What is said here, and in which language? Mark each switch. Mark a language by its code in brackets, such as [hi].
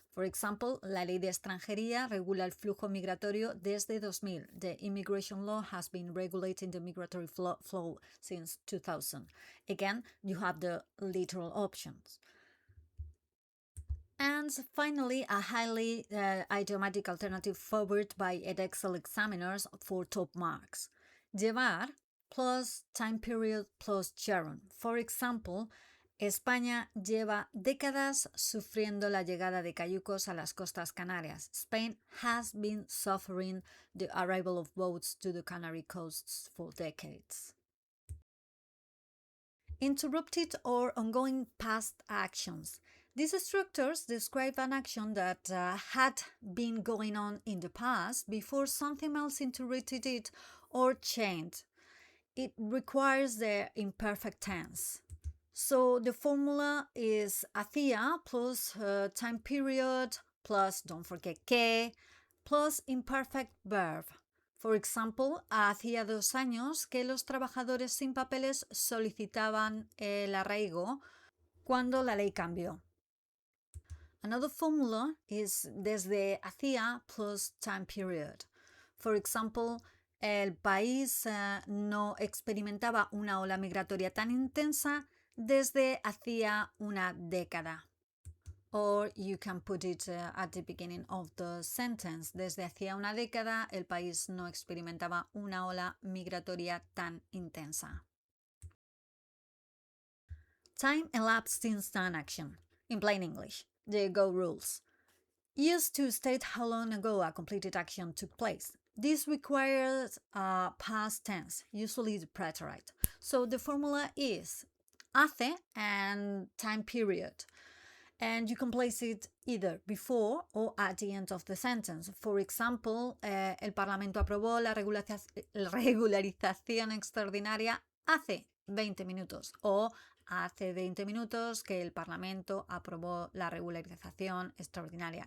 [en] For example, [es] la ley de extranjería regula el flujo migratorio desde 2000. [en] The immigration law has been regulating the migratory flow since 2000. Again, you have the literal options. And finally, a highly idiomatic alternative favored by Edexcel examiners for top marks. Llevar plus time period plus gerund. For example, [es] España lleva décadas sufriendo la llegada de cayucos a las costas Canarias. [en] Spain has been suffering the arrival of boats to the Canary coasts for decades. Interrupted or ongoing past actions. These structures describe an action that had been going on in the past before something else interrupted it or changed. It requires the imperfect tense. So the formula is hacía plus time period plus, don't forget que, plus imperfect verb. For example, [es] hacía 2 años que los trabajadores sin papeles solicitaban el arraigo cuando la ley cambió. [en] Another formula is desde hacía plus time period. For example, [es] el país no experimentaba una ola migratoria tan intensa desde hacía una década. [en] Or you can put it at the beginning of the sentence. [es] Desde hacía una década, el país no experimentaba una ola migratoria tan intensa. [en] Time elapsed since an action. In plain English, the go rules. Used to state how long ago a completed action took place. This requires past tense, usually the preterite. So the formula is hace and time period. And you can place it either before or at the end of the sentence. For example, [es] el Parlamento aprobó la regularización extraordinaria hace 20 minutos. O hace 20 minutos que el Parlamento aprobó la regularización extraordinaria.